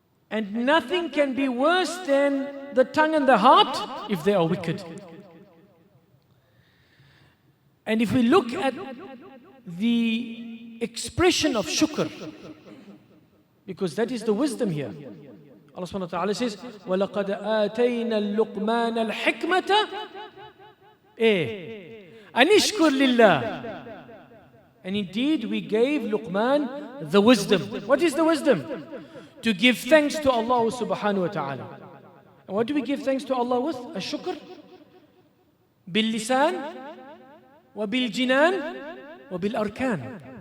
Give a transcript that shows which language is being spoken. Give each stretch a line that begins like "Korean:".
English: And nothing can be worse than the tongue and the heart if they are wicked." And if we look at the expression of shukr, because that is the wisdom here. Allah subhanahu wa ta'ala says,
Arabic: وَلَقَدْ آتَيْنَا اللُّقْمَانَ الْحِكْمَةَ أَنِ اشْكُرْ لِلَّهِ.
English: And indeed we gave Luqman the wisdom. What is the wisdom? To give thanks to Allah subhanahu wa ta'ala. And what do we give thanks to Allah with? A shukr.
Arabic: Bil-lisan, wa bil-jinan, wa bil-arkan.